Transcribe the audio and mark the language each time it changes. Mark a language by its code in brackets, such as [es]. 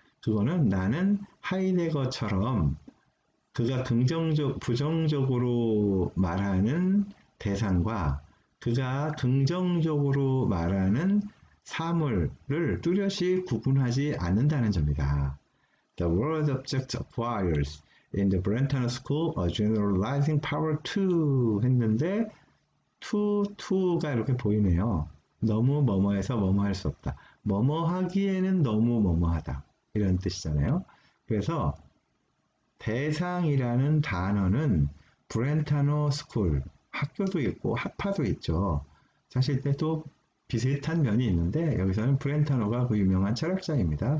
[ko] 그거는 나는 하이데거처럼 그가 부정적으로 말하는 대상과 그가 긍정적으로 말하는 사물을 뚜렷이 구분하지 않는다는 점이다. [en] The word object acquires in the Brentano School a generalizing power to [ko] 했는데 to가 이렇게 보이네요. 너무 뭐뭐해서 뭐뭐할 수 없다. 뭐뭐 하기에는 너무 뭐뭐하다. 이런 뜻이잖아요. 그래서 대상이라는 단어는 브렌타노 스쿨, 학교도 있고 학파도 있죠. 사실 또 비슷한 면이 있는데 여기서는 브렌타노가 그 유명한 철학자입니다.